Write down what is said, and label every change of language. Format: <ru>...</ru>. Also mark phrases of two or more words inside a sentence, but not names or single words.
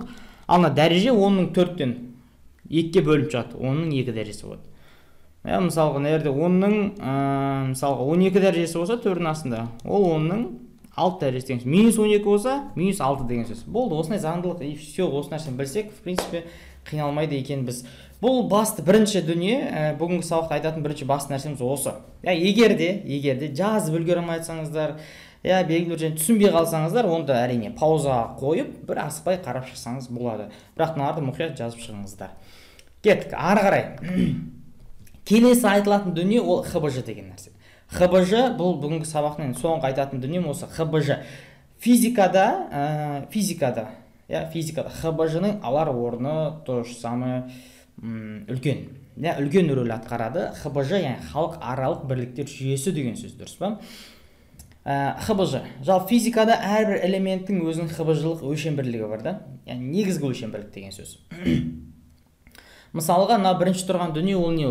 <kk>Ал дәреже 10-ның 4-тен 2-ге бөлініп шығады, 10-ның 2 дәрежесі болады. Мысалға, нәрде 10-ның, мысалға 12 дәрежесі болса түбірдің астында, ол 10-ның 6 дәрежесі деген сөз. Минус 12 болса, минус 6 деген сөз. Болды, осындай заңдылық,</kk> <ru>и все,</ru> <kk>осы нәрсені білсек,</kk> <ru>в принципе,</ru> <kk>қиналмайды екен біз. Бұл басты бірінші дүние, бүгінгі сабақта айтатын бірінші басты нәрсеміз осы. Егерде жазып үлгере айтсаңыздар, белгілі бір түсінбей қалсаңыздар, онда әрине паузаға қойып, бір асықпай қарап шықсаңыз болады. Бірақ мыналарды мұқият жазып шығыңыздар. Кеттік, ары қарай. Келесі айтылатын дүние ол ХБЖ деген нәрсе. ХБЖ бұл бүгінгі сабақтың соңғы айтатын дүнием осы. ХБЖ физикада ХБЖ-ның алар орны</kk> <ru>то же самое</ru> <kk>үлкен рөл атқарады. ХБЖ, яғни халық аралық бірліктер жүйесі деген сөз, дұрыс па? ХБЖ. Жал физикада әрбір элементтің өзінің ХБЖ-лық өлшем бірлігі бар да. Яғни негізгі өлшем бірлік деген сөз. Мысалға, бірінші тұрған дүние ол не ол?</kk>